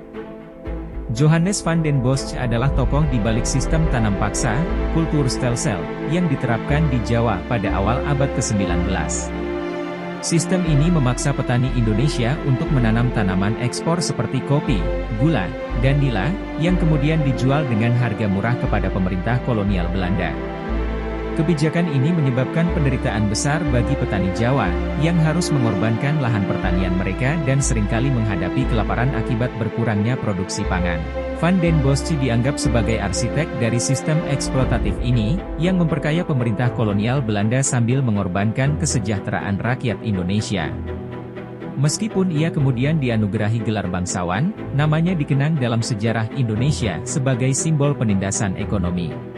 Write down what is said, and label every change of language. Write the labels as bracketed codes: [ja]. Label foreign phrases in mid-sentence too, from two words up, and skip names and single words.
[id] Johannes van den Bosch adalah tokoh di balik sistem tanam paksa, Kulturstelsel, yang diterapkan di Jawa pada awal abad ke-19. Sistem ini memaksa petani Indonesia untuk menanam tanaman ekspor seperti kopi, gula, dan nila, yang kemudian dijual dengan harga murah kepada pemerintah kolonial Belanda. Kebijakan ini menyebabkan penderitaan besar bagi petani Jawa, yang harus mengorbankan lahan pertanian mereka dan seringkali menghadapi kelaparan akibat berkurangnya produksi pangan. Van den Bosch dianggap sebagai arsitek dari sistem eksploitatif ini, yang memperkaya pemerintah kolonial Belanda sambil mengorbankan kesejahteraan rakyat Indonesia. Meskipun ia kemudian dianugerahi gelar bangsawan, namanya dikenang dalam sejarah Indonesia sebagai simbol penindasan ekonomi.